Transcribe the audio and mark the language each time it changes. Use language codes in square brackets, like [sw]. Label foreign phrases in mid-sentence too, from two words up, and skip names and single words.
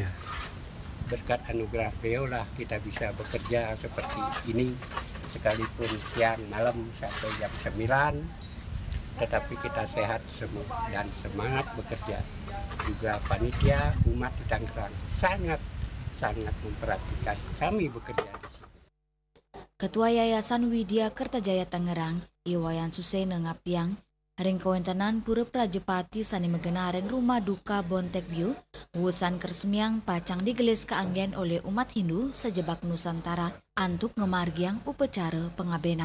[id] Berkat anugerah beliau lah kita bisa bekerja seperti ini, sekalipun siang malam sampai jam 9, tetapi kita sehat semua dan semangat bekerja. Juga panitia umat di Tangerang sangat memperhatikan kami bekerja. [ban] Ketua Yayasan Widya Kertajaya Tangerang, Iwayan Susena ngaptiang, ring kewentanan Pura Prajapati sani megenareng Rumah Duka Bontek Biu, wusan keresmian pacang digelis keanggen oleh umat Hindu sejebak Nusantara antuk ngemargiang upacara pengabenan.